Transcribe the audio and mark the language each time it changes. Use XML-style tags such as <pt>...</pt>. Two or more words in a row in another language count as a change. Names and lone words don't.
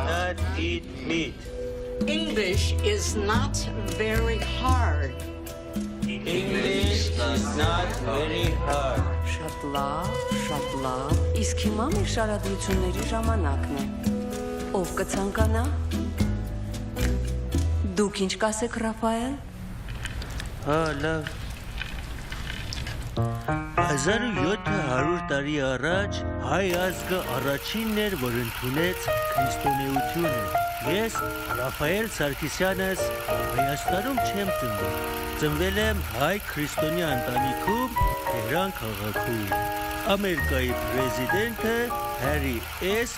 <en>cannot eat meat. English is not very hard. English is not very hard.</en> <hy>Շատ լավ, իսկ հիմա մեր շարադրությունների ժամանակն է։ Ով կցանկանա։ Դուք ինչ կասեք, Ռաֆայել։ Լավ։ 1700 տարի առաջ հայ ազգը առաջինն էր, որ ընդունեց քրիստոնեությունը։ Ես Ռաֆայել Սարգսյանս Հայաստանում չեմ ծնվել։ Ծնվել եմ հայ քրիստոնյա ընտանիքում Թեհրան քաղաքում։ Ամերիկայի պրեզիդենտը Հարի S.</hy>